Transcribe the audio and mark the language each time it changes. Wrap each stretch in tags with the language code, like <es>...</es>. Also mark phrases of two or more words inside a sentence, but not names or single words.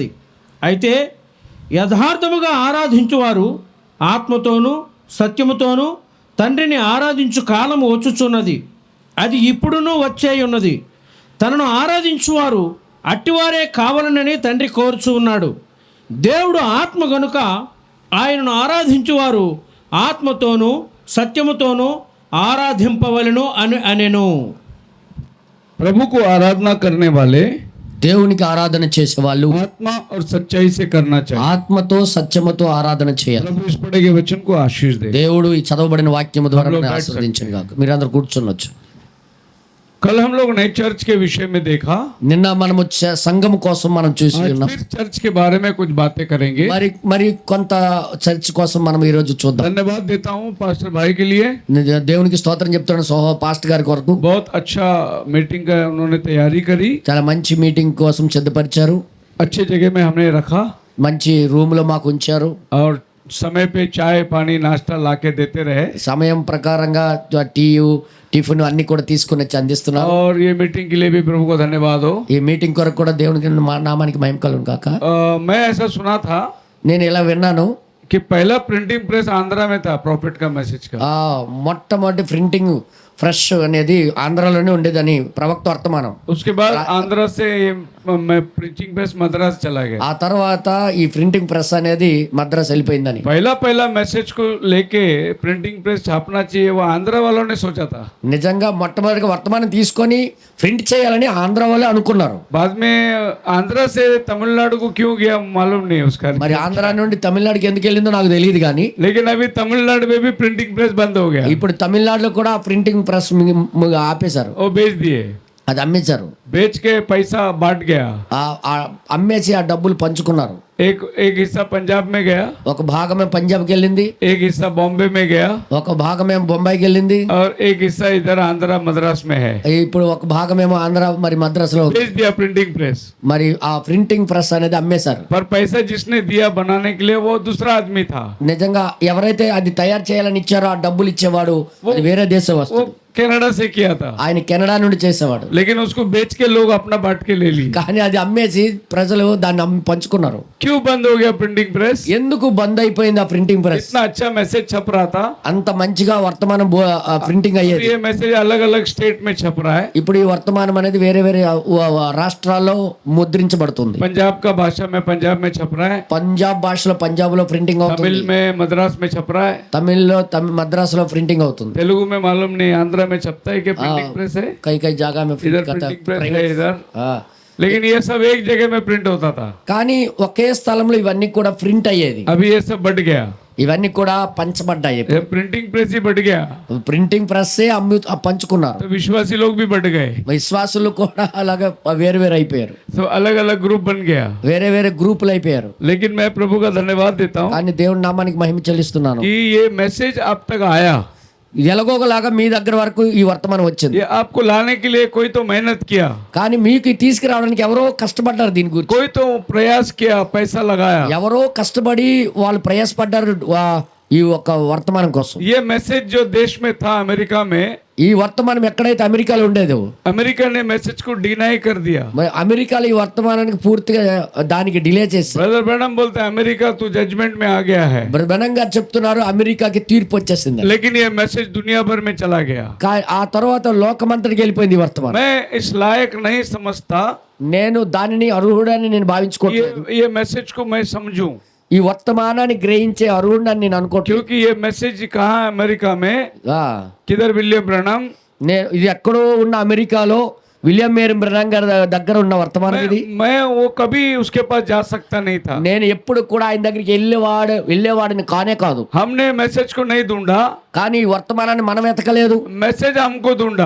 <te>అయితే యథార్థముగా ఆరాధించువారు ఆత్మతోనూ సత్యముతోనూ తండ్రిని ఆరాధించు కాలము వచ్చుచున్నది, అది ఇప్పుడునూ వచ్చే ఉన్నది. తనను ఆరాధించువారు అట్టివారే కావాలనని తండ్రి కోరుచు ఉన్నాడు. దేవుడు ఆత్మ గనుక ఆయనను ఆరాధించువారు ఆత్మతోనూ సత్యముతోనూ ఆరాధింపవలెను అనెను.</te> <hi>प्रभु को आराधना करने वाले</hi> <te>దేవునికి ఆరాధన చేసే వాళ్ళు</te> <hi>आत्मा और सच्चाई से करना चाहिए.</hi> <te>ఆత్మతో సత్యముతో ఆరాధన చేయాలి.</te> <hi>प्रभु इस पढ़े गए वचन को आशीष दे.</hi> <te>దేవుడు ఈ చదవబడిన వాక్యము ద్వారా ఆశీర్వదించను గాక. మీరందరూ కూర్చొనొచ్చు.</te> <hi>कल हम लोग नए चर्च के विषय में देखा.</hi> <te>నిన్న మనము సంఘం కోసం మనం చూసి ఉన్నాం.</te> <hi>फिर चर्च के बारे में कुछ बातें करेंगे.</hi> <te>మరి కొంత చర్చ్ కోసం మనం ఈ రోజు చూద్దాం.</te> <hi>धन्यवाद देता हूँ पास्टर भाई के लिए.</hi> <te>దేవునికి స్తోత్రం చెప్తున్నాను పాస్టర్ గారి కొరకు.</te> <hi>बहुत अच्छा मीटिंग का उन्होंने तैयारी करी.</hi> <te>చాలా మంచి మీటింగ్ కోసం సిద్ధపరిచారు.</te> <hi>अच्छे जगह में हमने रखा</hi> <te>మంచి రూమ్ లో మాకు ఉంచారు.</te> <hi>और समय पे चाय पानी नाश्ता लाके देते रहे.</hi> <te>సమయం ప్రకారంగా</te> <en>tea tiffin</en> <te>అన్ని కూడా తీసుకుని వచ్చి అందిస్తున్నారు.</te> <hi>और ये मीटिंग के लिए भी प्रभु को धन्यवाद हो.</hi> <te>ఈ మీటింగ్ కొరకు కూడా దేవునికి నామానికి మహిమ కలుగును కాక.</te> <hi>मैं ऐसा सुना था</hi> <te>నేను ఇలా విన్నాను</te> <hi>कि पहला</hi> <en>printing press</en> <hi>आंध्रा में था प्रॉफिट का मैसेज का.</hi> <te>మొట్టమొదటి</te> <en>printing fresh</en> <te>అనేది ఆంధ్రాలోనే ఉండేదని ప్రవక్త వర్తమానం.</te> <hi>उसके बाद आंध्रा से मैं</hi> <en>printing press</en> <hi>मद्रास चला गया.</hi> <te>ఆ తర్వాత ఈ</te> <en>printing press</en> <te>అనేది మద్రాస్ వెళ్ళిపోయిందని.</te> <hi>पहला मैसेज को लेके</hi> <en>printing press</en> <hi>छापना चाहिए वो आंध्रा वालों ने सोचा था.</hi> <te>నిజంగా మొట్టమొదటిగా వర్తమానం తీసుకొని ప్రింట్ చేయాలని ఆంధ్ర వాళ్ళే అనుకున్నారు.</te> <hi>बाद में आंध्रा से तमिलनाडु को क्यों गया मालूम नहीं उसका.</hi> <te>మరి ఆంధ్ర నుండి తమిళనాడుకి ఎందుకు వెళ్ళిందో నాకు తెలియదు కానీ</te> <hi>लेकिन अभी तमिलनाडु में भी</hi> <en>printing press</en> <hi>बंद हो गया.</hi> <te>ఇప్పుడు తమిళనాడులో కూడా</te> <en>printing press</en> <te>ఆపేశారు.</te> <hi>वो बेच दिए.</hi> <te>అది అమ్మేశారు.</te> <hi>बेच के पैसा बांट गया.</hi> <te>అమ్మేసి ఆ డబ్బులు పంచుకున్నారు.</te> <hi>एक हिस्सा पंजाब में गया.</hi> <te>ఒక భాగమే పంజాబ్కి వెళ్ళింది.</te> <hi>एक हिस्सा बॉम्बे में गया.</hi> <te>ఒక భాగమేమో బొంబాయికి వెళ్ళింది.</te> <hi>और एक हिस्सा इधर आंध्रा मद्रास में है.</hi> <te>ఇప్పుడు ఒక భాగమేమో ఆంధ్ర మరి మద్రాసులో.</te> <hi>बेच दिया</hi> <en>printing press.</en> <te>మరి ఆ</te> <en>printing press</en> <te>అనేది అమ్మేశారు.</te> <hi>पर पैसा जिसने दिया बनाने के लिए वो दूसरा आदमी था.</hi> <te>నిజంగా ఎవరైతే అది తయారు చేయాలని ఇచ్చారో ఆ డబ్బులు ఇచ్చేవాడు అది వేరే దేశవస్తుడు.</te> <hi>कनाडा से किया था.</hi> <te>ఆయన కెనడా నుండి చేసేవాడు.</te> <hi>लेकिन उसको बेच के लोग अपना बांट के ले ली.</hi> <te>కానీ అది అమ్మేసి ప్రజలు దాన్ని పంచుకున్నారు.</te> <hi>क्यों बंद हो गया</hi> <en>printing press?</en> <te>ఎందుకు బంద్ అయిపోయింది ఆ</te> <en>printing press?</en> <hi>इतना अच्छा मैसेज छप रहा था.</hi> <te>అంత మంచిగా వర్తమానం ప్రింటింగ్ అయ్యేది.</te> <hi>ये मैसेज अलग अलग स्टेट में छप रहा है.</hi> <te>ఇప్పుడు ఈ వర్తమానం అనేది వేరే వేరే రాష్ట్రాల్లో ముద్రించబడుతుంది.</te> <hi>पंजाब का भाषा में पंजाब में छप रहा है.</hi> <te>పంజాబ్ భాషలో పంజాబ్ లో ప్రింటింగ్ అవుతుంది.</te> <hi>तमिल में मद्रास में छप रहा है.</hi> <te>తమిళ్లో మద్రాసులో ప్రింటింగ్ అవుతుంది.</te> <hi>तेलुगु में मालूम नहीं आंध्रा में छपता है कि</hi> <en>printing press</en> <hi>है. कई जगह में इधर</hi> <en>printing press</en> <hi>है इधर. लेकिन ये सब एक जगह में प्रिंट होता था.</hi> <te>కానీ ఒకే స్థలంలో ఇవన్నీ కూడా ప్రింట్ అయ్యేది.</te> <hi>अभी ये सब बढ़ गया.</hi> <te>ఇవన్నీ కూడా పంచబడ్డాయి.</te> <en>printing press</en> <hi>ही बढ़ गया.</hi> <en>printing press</en> <te>పంచుకున్నారు.</te> <hi>तो विश्वासी लोग भी बढ़ गए.</hi> <te>విశ్వాసులు కూడా అలాగే వేరు వేరు అయిపోయారు.</te> <hi>तो अलग अलग ग्रुप बन गया.</hi> <te>వేరే వేరే గ్రూపులు అయిపోయారు.</te> <hi>लेकिन मैं प्रभु का धन्यवाद देता हूँ</hi> <te>కానీ దేవుడి నామానికి మహిమ చెల్లిస్తున్నాను.</te> <hi>कि ये मैसेज आप तक आया.</hi> <te>ఎలాగోలాగా మీ దగ్గర వరకు ఈ వర్తమానం వచ్చింది.</te> <hi>ये आपको लाने के लिए कोई तो मेहनत किया.</hi> <te>కానీ మీకు తీసుకురావడానికి ఎవరో కష్టపడ్డారు. దీని గురించి</te> <hi>कोई तो प्रयास किया, पैसा लगाया.</hi> <te>ఎవరో కష్టపడి వాళ్ళు ప్రయాసపడ్డారు ఈ ఒక వర్తమానం కోసం.</te> <hi>ये मैसेज जो देश में था अमेरिका में,</hi> <te>ఈ వర్తమానం ఎక్కడైతే అమెరికాలో ఉండేదో</te> <hi>अमेरिका ने मैसेज को डिनाई कर दिया.</hi> <te>మరి అమెరికాలో ఈ వర్తమానానికి పూర్తిగా దానికి డిలే చేశారు.</te> <hi>ब्रदर ब्रैनम बोलते हैं अमेरिका तो जजमेंट में आ गया है.</hi> <te>బనంగా చెప్తున్నారు అమెరికాకి తీర్పు వచ్చేసింది.</te> <hi>लेकिन ये मैसेज दुनिया भर में चला गया.</hi> <te>ఆ తర్వాత లోకమంతటికి వెళ్ళిపోయింది ఈ వర్తమానం.</te> <hi>मैं इस लायक नहीं समझता.</hi> <te>నేను దానిని అర్హుడని నేను భావించుకోవట్లేదు.</te> <hi>ये मैसेज को मैं समझूं.</hi> <te>ఈ వర్తమానాన్ని గ్రహించే అర్హుడని నేను అనుకోవట్లేదు.</te> <hi>क्योंकि ये मैसेज कहाँ है अमेरिका में? किधर विलियम ब्रैनम?</hi> <te>ఇది ఎక్కడో ఉన్న అమెరికాలో విలియం మేరీ బ్రనన్ గారి దగ్గర ఉన్న వర్తమానం ఇది.</te> <hi>मैं वो कभी उसके पास जा सकता नहीं था.</hi> <te>నేను ఎప్పుడు కూడా ఆయన దగ్గరికి వెళ్ళేవాడిని కానే కాదు.</te> <hi>हमने मैसेज को नहीं ढूंढा,</hi> <te>కానీ ఈ వర్తమానాన్ని మనం ఎతకలేదు.</te> <hi>मैसेज हमको ढूंढा.</hi>